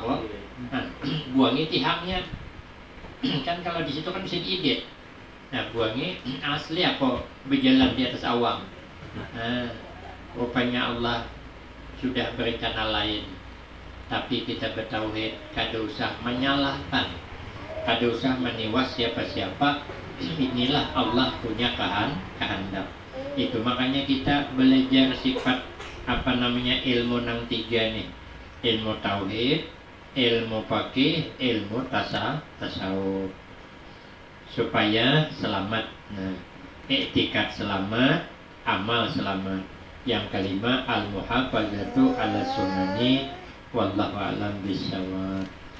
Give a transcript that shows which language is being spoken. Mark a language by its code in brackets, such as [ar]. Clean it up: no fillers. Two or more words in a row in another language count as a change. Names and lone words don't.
[bjn] Nah, buangi tiangnya. Kan kalau di situ kan bisa diedit. Nah, buangi asli apa berjalan di atas awang. [id] Nah, rupanya Allah sudah berencana lain. Tapi kita bertauhid, [bjn] kada usah menyalahkan, kada usah meniwas siapa-siapa. [id] Inilah Allah punya kehendak. [bjn] Itu makanya kita belajar sifat ilmu nang 3 nih. [id] Ilmu tauhid, ilmu fikih, ilmu tasawuf. Supaya selamat. Nah, i'tikad selamat, amal selamat. Yang kelima [ar] المحافظة على السنن والله أعلم بالصواب.